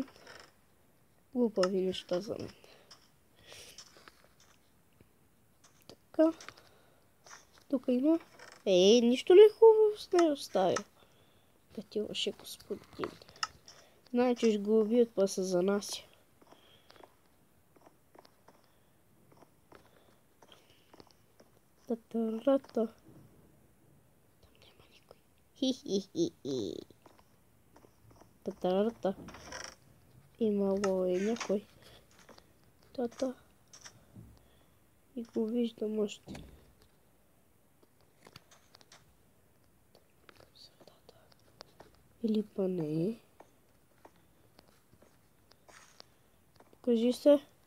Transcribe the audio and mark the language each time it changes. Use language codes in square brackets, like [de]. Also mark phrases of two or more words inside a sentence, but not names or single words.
[bg] Глупави неща за мен. Така. Тук има. Нищо ли хубаво с нея оставя? Петилаше господин. Знае, че ще го убият, па се занася. Та-та-ра-та. Там няма никой. Хи-хи-хи-хи. Та-та-ра-та. Имало е някой. Та-та. И го виждам още. Или па не. Покажи се.